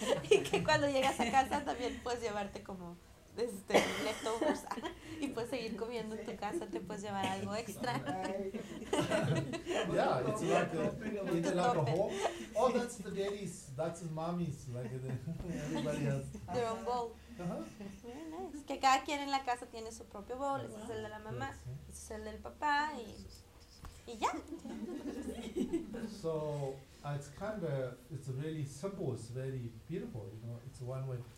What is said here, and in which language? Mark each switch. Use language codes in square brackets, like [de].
[es] Y que cuando llegas a casa también puedes llevarte como leftovers y puedes seguir comiendo en tu casa, te puedes llevar algo extra. [en] Yeah, it's like a home. Oh, that's the daddy's, that's mommy's, like everybody has. Their own bowl. Uh-huh. [es] Nice. Que cada quien en la casa tiene su propio bowl, ese es el de la mamá, ese es el del papá, y ya. [en] So it's it's really simple, it's very beautiful, it's one way.